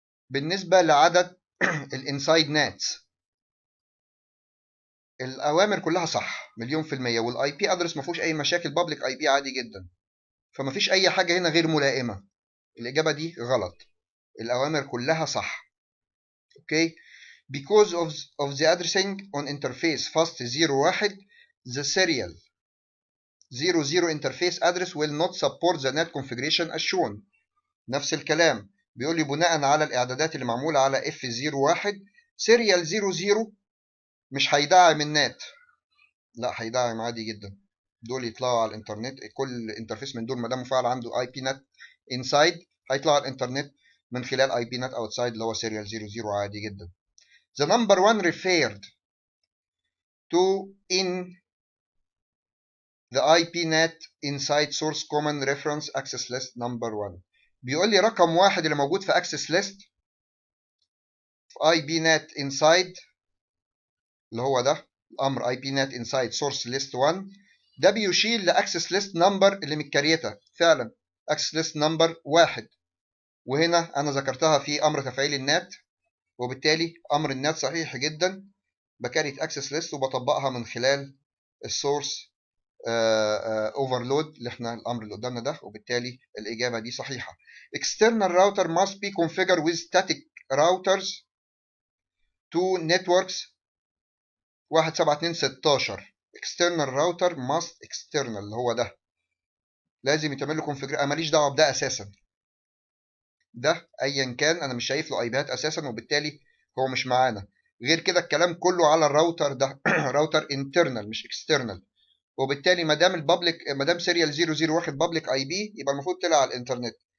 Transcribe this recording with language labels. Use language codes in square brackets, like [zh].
[ar] بالنسبة لعدد الانسايد ناتس الاوامر كلها صح مليون في المية، والاي بي ادرس ما فيهوش اي مشاكل، بابليك اي بي عادي جدا، فما فيش اي حاجة هنا غير ملائمة. الاجابة دي غلط، الاوامر كلها صح. [en] Okay, because of the addressing on interface fast 01 the serial 00 interface address will not support the net configuration as shown. [ar] نفس الكلام بيقول لي بناء على الاعدادات اللي معموله على F01 serial 00 مش هيدعم النت. لا، هيدعم عادي جدا، دول يطلعوا على الانترنت، كل انترفيس من دول ما دام مفعل عنده اي بي نت انسايد هيطلع على الانترنت من خلال اي بي نت اوتسايد اللي هو serial 00 عادي جدا. [en] The number one referred to in the IPNet inside source common reference access list number 1. [ar] بيقول لي رقم واحد اللي موجود في access list في IPNet inside اللي هو ده الأمر [en] IPNet inside source list 1، [ar] ده بيشير لأكسس list number اللي متكريتة فعلا access list number 1. وهنا أنا ذكرتها في أمر تفعيل النت وبالتالي امر النات صحيح جدا، بكاريت اكسس ليست وبطبقها من خلال السورس اوفرلود اللي احنا الامر اللي قدامنا ده، وبالتالي الاجابه دي صحيحه. [en] external router must be configured with static routers to networks 17216. external router must external [ar] اللي هو ده لازم يتعمل له configuration. انا ماليش دعوه بده اساسا، ده ايا كان انا مش شايف له اي بيات اساسا، وبالتالي هو مش معانا. غير كده الكلام كله على الراوتر ده راوتر انترنال مش اكسترنال، وبالتالي ما دام البابليك ما دام سيريال 00 واخد بابليك اي بي يبقى المفروض طلع على الانترنت.